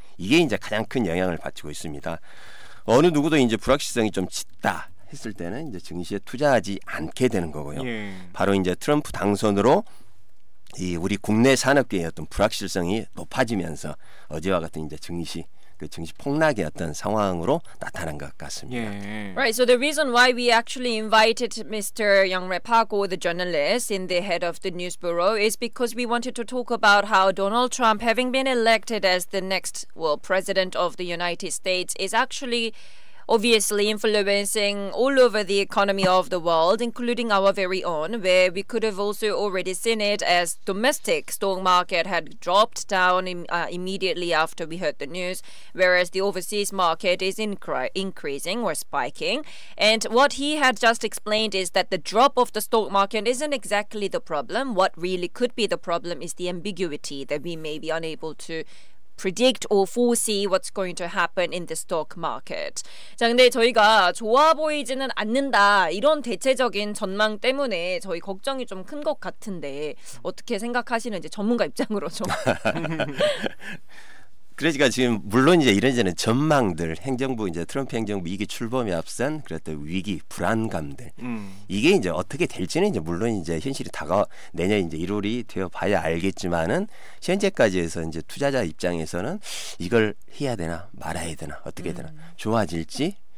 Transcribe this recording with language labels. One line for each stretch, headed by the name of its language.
Korean: 이게 이제 가장 큰 영향을 받치고 있습니다. 어느 누구도 이제 불확실성이 좀 짙다 했을 때는 이제 증시에 투자하지 않게 되는 거고요. 바로 이제 트럼프 당선으로 이 우리 국내 산업계의 어떤 불확실성이 높아지면서 어제와 같은 이제 증시 폭락의 어떤 상황으로 나타난 것 같습니다.
English: Right. So the reason why we actually invited Mr. Young-rae Park, the journalist in the head of the news bureau, is because we wanted to talk about how Donald Trump, having been elected as the next, president of the United States, is actually obviously influencing all over the economy of the world, including our very own, where we could have also already seen it as domestic stock market had dropped down immediately after we heard the news, whereas the overseas market is increasing or spiking. And what he had just explained is that the drop of the stock market isn't exactly the problem. What really could be the problem is the ambiguity that we may be unable to predict or foresee what's going to happen in the stock market.
Korean: 자, 근데 저희가 좋아 보이지는 않는다 이런 대체적인 전망 때문에 저희 걱정이 좀 큰 것 같은데 어떻게 생각하시는지 전문가 입장으로 좀. 그러니까 지금 물론 이제 이런저런 전망들 행정부 이제 트럼프 행정부 2기 출범에 앞선 그랬던 위기 불안감들 이게 이제 어떻게 될지는 이제 물론 이제 현실이 내년 이제 1월이 되어 봐야 알겠지만은 현재까지 해서 이제 투자자 입장에서는 이걸 해야 되나 말아야 되나 어떻게 해야 되나 좋아질지